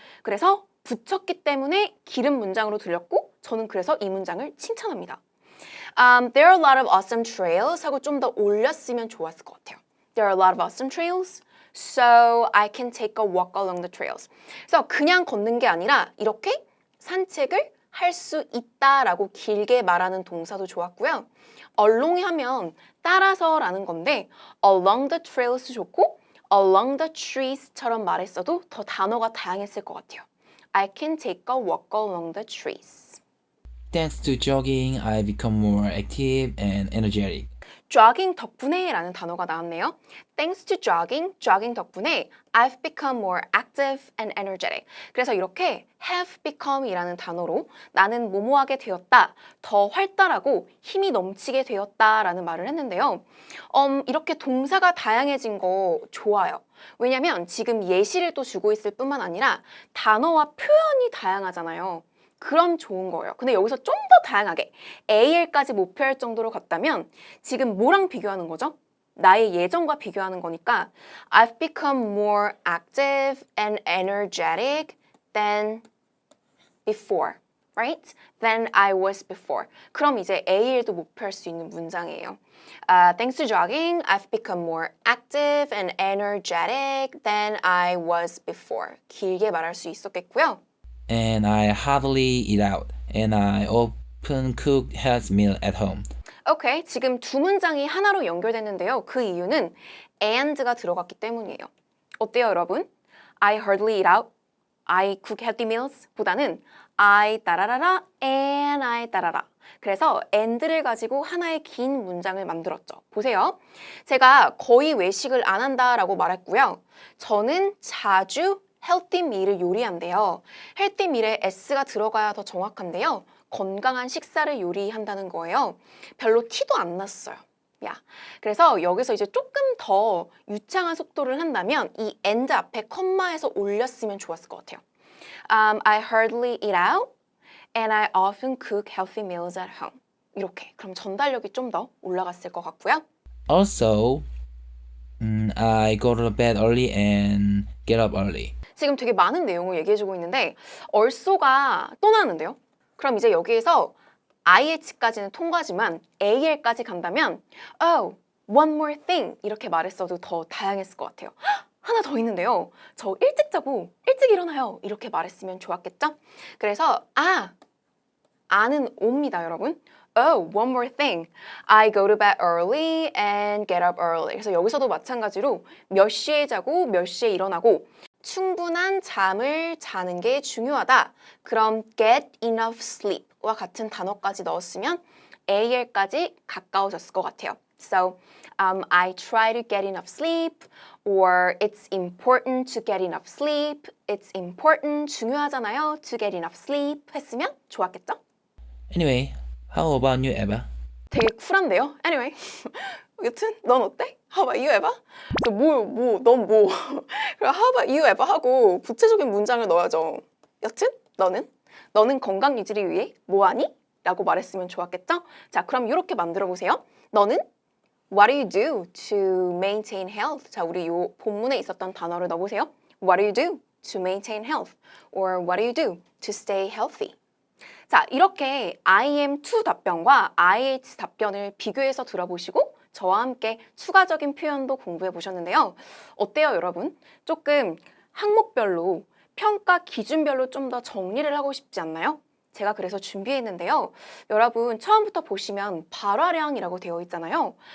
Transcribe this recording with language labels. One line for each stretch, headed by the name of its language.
Korean: 그래서 붙였기 때문에 길은 문장으로 들렸고 저는 그래서 이 문장을 칭찬합니다.
English: There are a lot of awesome trails
Korean: 하고 좀 더 올렸으면 좋았을 것 같아요.
English: There are a lot of awesome trails. So I can take a walk along the trails.
Korean: 그래서 그냥 걷는 게 아니라 이렇게 산책을 할 수 있다라고 길게 말하는 동사도 좋았고요. along이 하면 따라서라는 건데
English: along the trails
Korean: 좋고
English: along the trees
Korean: 처럼 말했어도 더 단어가 다양했을 것 같아요.
English: I can take a walk along the trees. Thanks to jogging, I become more active and energetic.
Korean: jogging 덕분에 라는 단어가 나왔네요.
English: Thanks to jogging, jogging 덕분에 I've become more active and energetic.
Korean: 그래서 이렇게
English: have become
Korean: 이라는 단어로 나는 뭐뭐하게 되었다, 더 활달하고 힘이 넘치게 되었다 라는 말을 했는데요. 이렇게 동사가 다양해진 거 좋아요. 왜냐면 지금 예시를 또 주고 있을 뿐만 아니라 단어와 표현이 다양하잖아요. 그럼 좋은 거예요. 근데 여기서 좀 더 다양하게 AL까지 목표할 정도로 갔다면 지금 뭐랑 비교하는 거죠? 나의 예전과 비교하는 거니까
English: I've become more active and energetic than before, right? Than I was before.
Korean: 그럼 이제 AL도 목표할 수 있는 문장이에요.
English: Thanks to jogging, I've become more active and energetic than I was before.
Korean: 길게 말할 수 있었겠고요.
English: And I hardly eat out, and I often cook healthy meal at home.
Korean: 오케이, 지금 두 문장이 하나로 연결됐는데요. 그 이유는 and가 들어갔기 때문이에요. 어때요, 여러분?
English: I hardly eat out, I cook healthy meals 보다는 I 따라라라 and I 따라라.
Korean: 그래서 and를 가지고 하나의 긴 문장을 만들었죠. 보세요. 제가 거의 외식을 안 한다라고 말했고요. 저는 자주
English: healthy meal
Korean: 을 요리한대요. healthy meal에 s가 들어가야 더 정확한데요. 건강한 식사를 요리한다는 거예요. 별로 티도 안 났어요. 야, 그래서 여기서 이제 조금 더 유창한 속도를 한다면 이 and 앞에 컴마에서 올렸으면 좋았을 것 같아요.
English: I hardly eat out and I often cook healthy meals at home.
Korean: 이렇게. 그럼 전달력이 좀 더 올라갔을 것 같고요.
English: Also, I go to bed early and get up early.
Korean: 지금 되게 많은 내용을 얘기해주고 있는데 also가 또 나왔는데요. 그럼 이제 여기에서 IH까지는 통과지만 AL까지 간다면
English: Oh, one more thing
Korean: 이렇게 말했어도 더 다양했을 것 같아요. 하나 더 있는데요. 저 일찍 자고 일찍 일어나요. 이렇게 말했으면 좋았겠죠? 그래서 아는 옵니다, 여러분.
English: Oh, one more thing. I go to bed early and get up early.
Korean: 그래서 여기서도 마찬가지로 몇 시에 자고 몇 시에 일어나고 충분한 잠을 자는 게 중요하다. 그럼
English: get enough sleep
Korean: 와 같은 단어까지 넣었으면 AL까지 가까워졌을 것 같아요.
English: So, I try to get enough sleep or it's important to get enough sleep. It's important,
Korean: 중요하잖아요.
English: To get enough sleep
Korean: 했으면 좋았겠죠?
English: Anyway, how about you, Eva?
Korean: 되게 쿨한데요? Anyway, 여튼 넌 어때?
English: How about you, Eva?
Korean: 그래서 넌 뭐? 그럼
English: How about you, Eva?
Korean: 하고 구체적인 문장을 넣어야죠. 여튼 너는 건강 유지를 위해 뭐하니? 라고 말했으면 좋았겠죠? 자, 그럼 이렇게 만들어 보세요. 너는
English: What do you do to maintain health?
Korean: 자, 우리 요 본문에 있었던 단어를 넣어보세요.
English: What do you do to maintain health? Or what do you do to stay healthy?
Korean: 자, 이렇게 I am to 답변과 IH 답변을 비교해서 들어보시고 저와 함께 추가적인 표현도 공부해 보셨는데요. 어때요, 여러분? 조금 항목별로 평가 기준별로 좀 더 정리를 하고 싶지 않나요? 제가 그래서 준비했는데요. 여러분 처음부터 보시면 발화량이라고 되어 있잖아요.